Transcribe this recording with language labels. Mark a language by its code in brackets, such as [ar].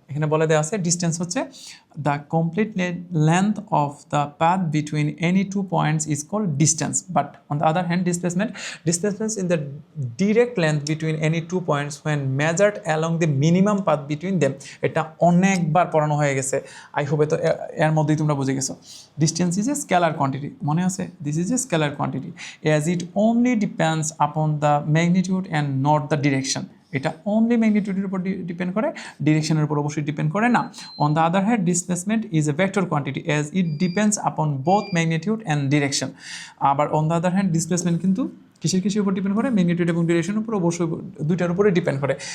[bn] এখানে বলে দেওয়া আছে [en] Distance হচ্ছে the complete length of the path between any two points is called distance, but on the other hand displacement in the direct length between any two points when measured along the minimum path between them. [bn] এটা অনেকবার পড়ানো হয়ে গেছে, [en] I hope [bn] তো এর মধ্যেই তোমরা বুঝে গেছো। [en] distance is a scalar quantity, [bn] মনে আছে? [en] This is a scalar quantity as it only depends upon the magnitude and not the direction. [bn] এটা অনলি ম্যাগনিটিউডের উপর ডিপেন্ড করে, ডিরেকশনের উপর অবশ্যই ডিপেন্ড করে না। [en] On the other hand displacement is a vector quantity as it depends upon both magnitude and direction. [bn] আবার on the other hand displacement কিন্তু কিসের উপর ডিপেন্ড করে? ম্যাগনিটিউড এবং ডিরেকশনের উপর, অবশ্যই দুইটার উপরে ডিপেন্ড করে।